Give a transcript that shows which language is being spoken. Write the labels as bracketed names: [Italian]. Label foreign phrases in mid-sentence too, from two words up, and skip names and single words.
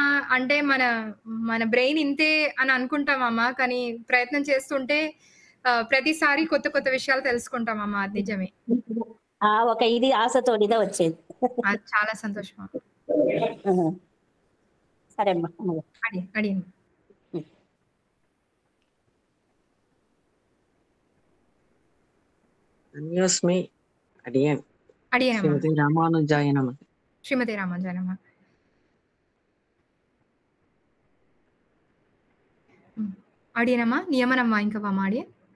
[Telugu] అంటే మన బ్రెయిన్ ఇంతే అని అనుకుంటామమ్మా, కానీ ప్రయత్నం చేస్తుంటే ప్రతిసారి కొత్త విషయాలు తెలుసుకుంటామమ్మా. అది నిజమే. ఒక ఇది ఆశతోడిదా వచ్చేది. చాలా సంతోషం. సరే అమ్మా. అడి [Sanskrit] அடியன் श्रीमते रामानुजाय नमः. श्रीमते रामानुजाय नमः. [Tamil] அடியனம்மா நியமனம் வாங்கிக்கவாமா அடியன்.